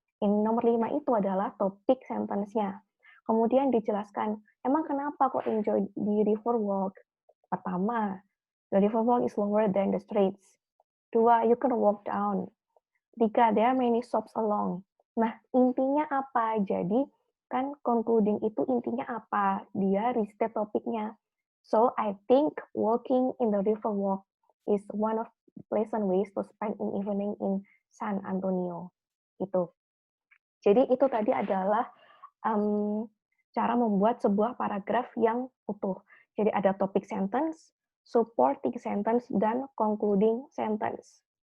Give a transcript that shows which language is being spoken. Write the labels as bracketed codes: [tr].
[id] In nomor 5 itu adalah topik sentence-nya. Kemudian dijelaskan, emang kenapa kok [en] enjoy the river walk? [id] Pertama, [en] the river walk is longer than the streets. 2, you can walk down. 3, there are many shops along. [id] Nah, intinya apa? Jadi, kan concluding itu intinya apa? Dia restate topiknya. [en] So, I think walking in the river walk is one of pleasant ways to spend an evening in San Antonio. [id] Gitu. Jadi, itu tadi adalah cara membuat sebuah paragraf yang utuh. Jadi, ada topik sentence, supporting sentence, dan concluding sentence.